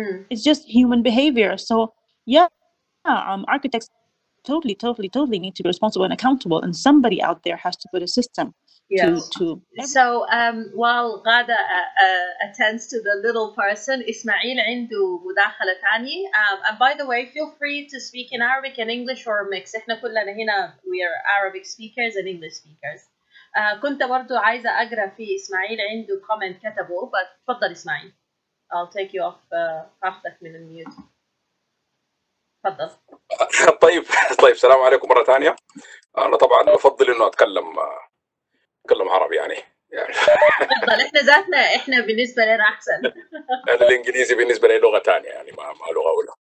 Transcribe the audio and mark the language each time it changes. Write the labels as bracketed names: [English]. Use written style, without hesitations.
[English] It's just human behavior. So yeah, architects totally need to be responsible and accountable, and somebody out there has to put a system. Yes. So while Ghada attends to the little person, Ismail [Arabic] عنده مداخلة ثانية. [English] And by the way, feel free to speak in Arabic and English or mix. [Arabic] إحنا كلنا هنا [English] we are Arabic speakers and English speakers. [Arabic] كنت برضو عايزة أقرأ في إسماعيل عنده comment كتبه, [English] but [Arabic] تفضل إسماعيل. [English] I'll take you off [Arabic] هاخدك من الميوت. تفضل. طيب السلام عليكم مرة ثانية. أنا طبعا بفضل إنه أتكلم عربي يعني تفضل. احنا بالنسبه لنا احسن. انا الانجليزي بالنسبه لي لغه ثانيه يعني ما لغه اولى.